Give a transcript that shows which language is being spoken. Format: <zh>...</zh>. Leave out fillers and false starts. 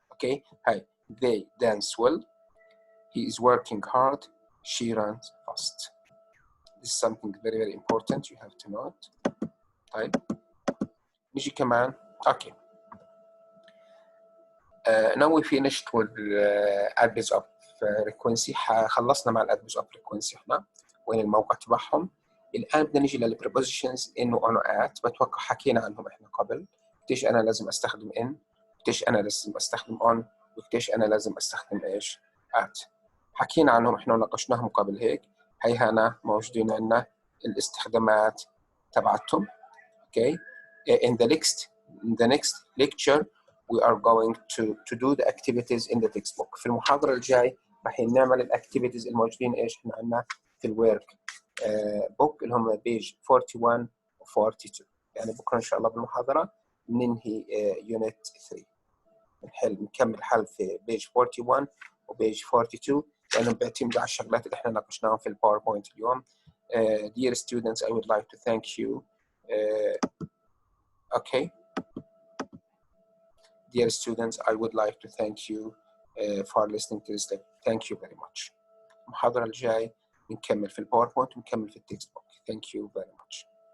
<en>Okay هاي they dance well، he is working hard، she runs fast. This is something very very important you have to note.</en> <ar>طيب نيجي كمان اوكي</ar> <en>now we finished with adverbs of frequency.</en> <ar>خلصنا مع الادفيربs</ar> <en>of frequency</en> <ar>احنا وين الموقع تبعهم. الان بدنا نيجي للبريبوزيشنز ان وان وات، بتوقع حكينا عنهم احنا قبل، قديش انا لازم استخدم ان، قديش انا لازم استخدم اون، وقديش انا لازم استخدم ايش ات. حكينا عنهم احنا وناقشناهم قبل هيك. هي هنا موجودين عندنا الاستخدامات تبعتهم.</ar> <en>Okay in the next lecture we are going to do the activities in the textbook.</en> <ar>في المحاضرة الجاي راح نعمل الاكتيفيتيز الموجودين ايش احنا عندنا في الورك بوك اللي هم بيج 41 و 42. يعني بكره ان شاء الله بالمحاضرة ننهي يونت 3، نكمل حل في بيج 41 وبيج 42 لانهم بيعتمدوا على الشغلات اللي احنا ناقشناهم في الباوربوينت اليوم.</ar> <en>Dear students, I would like to thank you. Okay. Dear students, I would like to thank you for listening to this lecture. Thank you very much.</en> <ar>المحاضرة الجاي نكمل في الباوربوينت ونكمل في التكست بوك. Thank you very much.</ar>